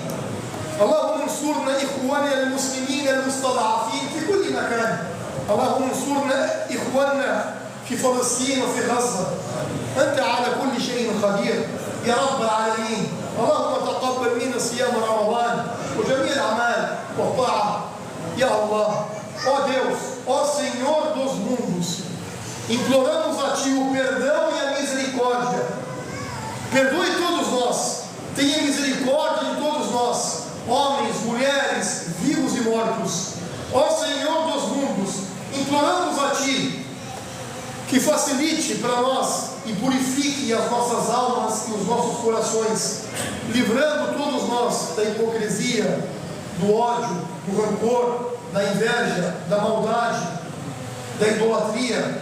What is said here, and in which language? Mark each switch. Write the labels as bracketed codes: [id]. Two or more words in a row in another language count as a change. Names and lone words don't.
[ar] اللهم انصرنا إخواننا المسلمين المستضعفين في كل مكان. اللهم انصرنا إخواننا في فلسطين وفي غزة. أنت على كل شيء قدير يا رب العالمين. اللهم تقبل منا صيام رمضان وجميع الأعمال والطاعة يا الله. [pt] Ó Deus, ó Senhor dos mundos, imploramos a Ti o perdão e a misericórdia. Perdoe todos nós, tenha misericórdia de todos nós, homens, mulheres, vivos e mortos. Ó Senhor dos mundos, imploramos a Ti que facilite para nós e purifique as nossas almas e os nossos corações, livrando todos nós da hipocrisia, do ódio, do rancor, da inveja, da maldade, da idolatria.